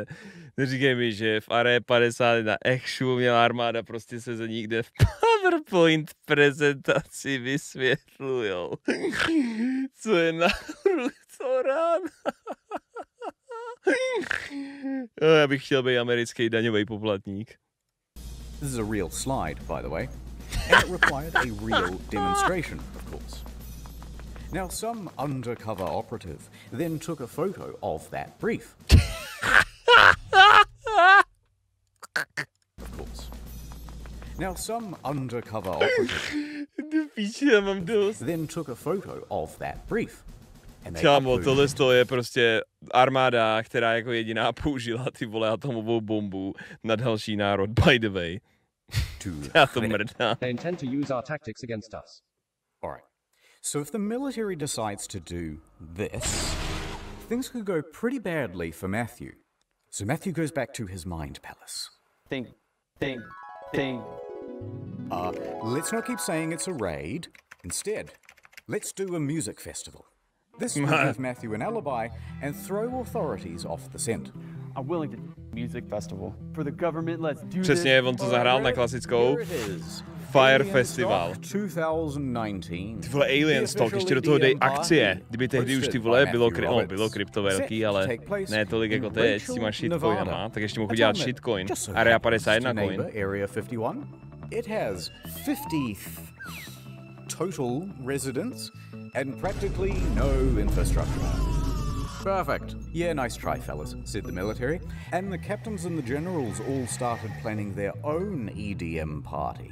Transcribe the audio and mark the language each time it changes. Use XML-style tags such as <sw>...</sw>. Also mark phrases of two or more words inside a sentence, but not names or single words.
<cs>Neříkej mi, že v Are 51 Ekšu měla armáda prostě sezení, kde v PowerPoint prezentaci vysvětlujou, co je Naruto run. Já bych chtěl být americký daňový poplatník.</cs> <en>This is a real slide, by the way, and it required a real demonstration, of course. Now, some undercover operative then took a photo of that brief. Of course. Now, some undercover operative then took a photo of that brief.</en> <cs>Kámo, tohle je prostě armáda, která jako jediná použila ty vole atomovou bombu na další národ,</cs> <en>by the way.</en> <cs>Já to mrdám.</cs> <en>They intend to use our tactics against us. All right. So if the military decides to do this, things could go pretty badly for Matthew. So Matthew goes back to his mind palace. Think. Let's not keep saying it's a raid. Instead, let's do a music festival. This will give Matthew an alibi and throw authorities off the scent. I'm willing to music festival. For the government, let's do</en> <cs>Přesně, on to zahrál na klasickou.</cs> <en>Here it is. Fire Festival. 2019.</en> <cs>Ty vole, Aliens Talk, ještě do toho dej akcie. Kdyby tehdy už ty vole bylo krypto velký, ale ne tolik jako teď s těma shitcoinama, tak ještě mohl dělat shitcoin.</cs> <en>Area 51 coin. Area 51. It has 50 total residents and practically no infrastructure. Perfect. Yeah, nice try, fellas, said the military. And the captains and the generals all started planning their own EDM party.</en>